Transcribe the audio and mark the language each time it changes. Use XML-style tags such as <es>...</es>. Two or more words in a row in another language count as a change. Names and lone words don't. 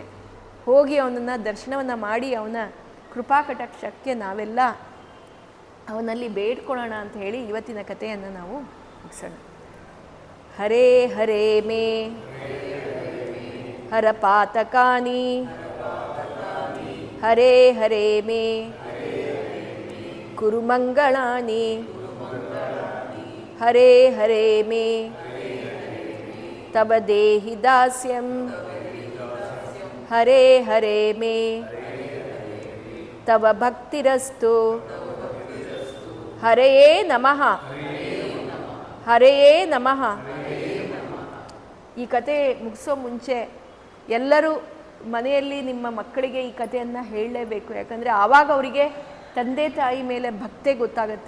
<kn>ಹೋಗಿ ಅವನನ್ನು ದರ್ಶನವನ್ನು ಮಾಡಿ ಅವನ ಕೃಪಾ ಕಟಾಕ್ಷಕ್ಕೆ ನಾವೆಲ್ಲ ಅವನಲ್ಲಿ ಬೇಡ್ಕೊಳ್ಳೋಣ ಅಂತ ಹೇಳಿ ಇವತ್ತಿನ ಕಥೆಯನ್ನು ನಾವು ಮುಗಿಸೋಣ.</kn> <sa>ಹರೇ ಹರೇ ಮೇ ಹರ ಪಾತಕಾನಿ, ಹರೇ ಹರೇ ಮೇ ಕುರು ಮಂಗಳಾನಿ, ಹರೇ ಹರೇ ಮೇ ತವ ದೇಹಿ ದಾಸ್ಯಂ, ಹರೇ ಹರೇ ಮೇ ತವ ಭಕ್ತಿರಸ್ತು. ಹರೆಯೇ ನಮಃ, ಹರೆಯೇ ನಮಃ.</sa> <kn>ಈ ಕತೆ ಮುಗಿಸೋ ಮುಂಚೆ ಎಲ್ಲರೂ ಮನೆಯಲ್ಲಿ ನಿಮ್ಮ ಮಕ್ಕಳಿಗೆ ಈ ಕಥೆಯನ್ನು ಹೇಳಲೇಬೇಕು. ಯಾಕಂದರೆ ಆವಾಗ ಅವರಿಗೆ ತಂದೆ ತಾಯಿ ಮೇಲೆ ಭಕ್ತಿ ಗೊತ್ತಾಗತ್ತೆ.</kn>